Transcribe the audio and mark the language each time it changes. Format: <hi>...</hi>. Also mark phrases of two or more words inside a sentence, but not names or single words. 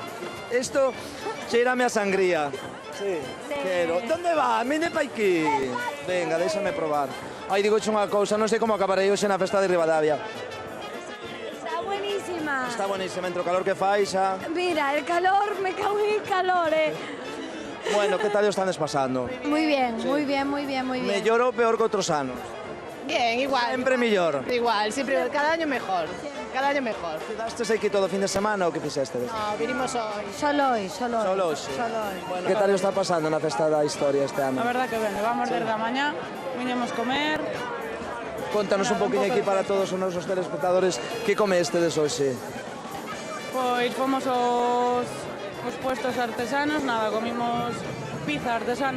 <gl>Isto cheirame a sangría. Sí. Quero. Donde va? Mine pa aquí. Venga, déxame probar. Ai, digo unha cousa, non sei como acabarei hoxe na festa de Ribadavia.</gl> <es>Buenísima.</es> <gl>Está buenísima, entre o calor que fai xa.</gl> <es>Mira, el calor, me cago en el calor,</es> <gl>Bueno, que tal o estades pasando?</gl> <es>Muy bien, muy bien.</es> <gl>Mellor ou peor que outros anos?</gl> <es>Bien, igual.</es> <gl>Sempre mellor.</gl> <es>Igual, siempre, cada año mejor. Cada año mejor.</es> <gl>Quedastes aquí todo o fin de semana ou que fixestes?</gl> <es>No, vinimos hoy. Solo hoy.</es> <gl>Solo hoxe. Bueno, que tal o está pasando na festa da historia este ano? A verdad que ben, levamos desde a mañá, viñemos comer. Contanos un poquinho aquí para todos os nosos telespectadores que comestes hoxe. Pois fomos os puestos artesanos, nada, comimos pizza artesana.</gl>